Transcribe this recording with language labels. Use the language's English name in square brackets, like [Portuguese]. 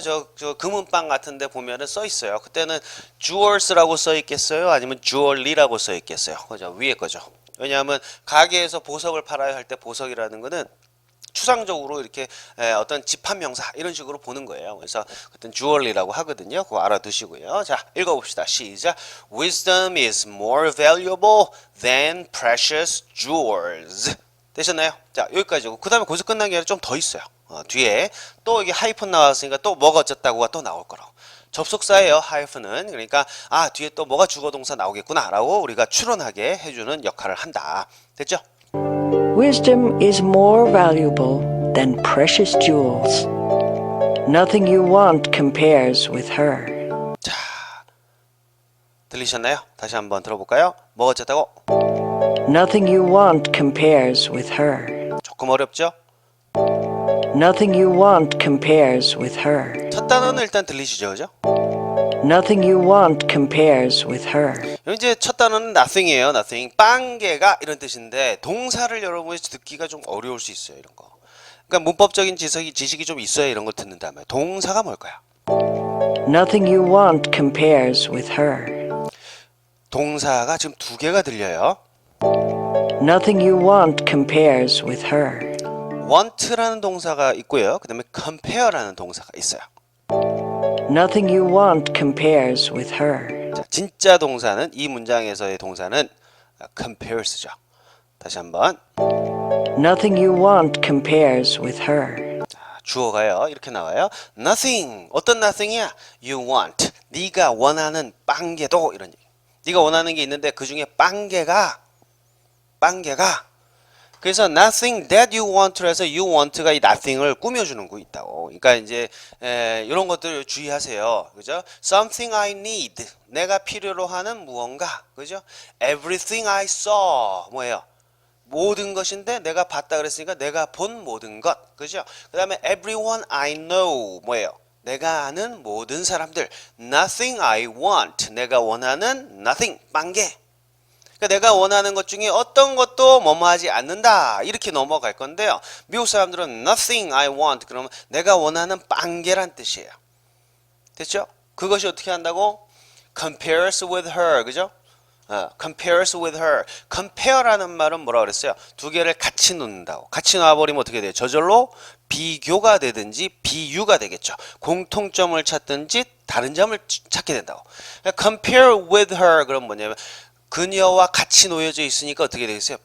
[Korean] 저 금은방 같은 데 보면은 써 있어요. 그때는 주얼스라고 써 있겠어요? 아니면 주얼리라고 써 있겠어요? 그죠? 위에 거죠. 왜냐하면 가게에서 보석을 팔아야 할 때 보석이라는 거는 추상적으로 이렇게 어떤 집합명사 이런 식으로 보는 거예요. 그래서 그땐 주얼리라고 하거든요. 그거 알아두시고요. 자, 읽어봅시다. 시작. [English] Wisdom is more valuable than precious jewels. [Korean] 되셨나요? 자, 여기까지고. 그 다음에 거기서 끝난 게 아니라 좀 더 있어요. 뒤에 또 이게 하이픈 나왔으니까 또 뭐가 어쨌다고가 또 나올 거라고. 접속사예요. 하이픈은. 그러니까 뒤에 또 뭐가 주어동사 나오겠구나 라고 우리가 추론하게 해주는 역할을 한다. 됐죠? [English] Wisdom is more valuable than precious jewels. Nothing you want compares with her. [Korean] 자, 들리셨나요? 다시 한번 들어볼까요? 뭐가 어쨌다고? [English] Nothing you want compares with her. [Korean] 조금 어렵죠? [English] Nothing you want compares with her. [Korean] 첫 단어는 일단 들리시죠, 그죠? [English] Nothing you want compares with her. [Korean] 이제 첫 단어는 nothing이에요. nothing. 빵개가 이런 뜻인데 동사를 여러분이 듣기가 좀 어려울 수 있어요. 이런 거. 그러니까 문법적인 지식이 좀 있어야 이런 걸 듣는다면 동사가 뭘까요? [English] Nothing you want compares with her. [Korean] 동사가 지금 두 개가 들려요. [English] Nothing you want compares with her. [Korean] want라는 동사가 있고요. 그 다음에 compare라는 동사가 있어요. [English] Nothing you want compares with her. [Korean] 자, 진짜 동사는 이 문장에서의 동사는 compares죠. 다시 한번. [English] Nothing you want compares with her. [Korean] 자, 주어가요. 이렇게 나와요. Nothing. 어떤 nothing이야? [English] You want. [Korean] 네가 원하는 빵개도 이런 얘기. 네가 원하는 게 있는데 그 중에 빵개가 그래서 [English] nothing that you want [Korean] 로 해서 you want가 이 nothing을 꾸며주는 거 있다고. 그러니까 이제 이런 것들 주의하세요. 그죠? [English] Something I need. [Korean] 내가 필요로 하는 무언가. [English] 그죠? Everything I saw. [Korean] 뭐예요? 모든 것인데 내가 봤다 그랬으니까 내가 본 모든 것. 그죠? 그 다음에 [English] everyone I know. [Korean] 뭐예요? 내가 아는 모든 사람들. [English] Nothing I want. [Korean] 내가 원하는 nothing. 빵개. 그러니까 내가 원하는 것 중에 어떤 것도 뭐뭐하지 않는다 이렇게 넘어갈 건데요. 미국 사람들은 [English] nothing I want [Korean] 그러면 내가 원하는 빵개란 뜻이에요. 됐죠? 그것이 어떻게 한다고? [English] compares with her [Korean] 그죠? [English] compares with her. [Korean] compare라는 말은 뭐라 그랬어요? 두 개를 같이 놓는다고. 같이 놔버리면 어떻게 돼요? 저절로 비교가 되든지 비유가 되겠죠. 공통점을 찾든지 다른 점을 찾게 된다고. compare with her 그럼 뭐냐면 그녀와 같이 놓여져 있으니까 어떻게 되겠어요?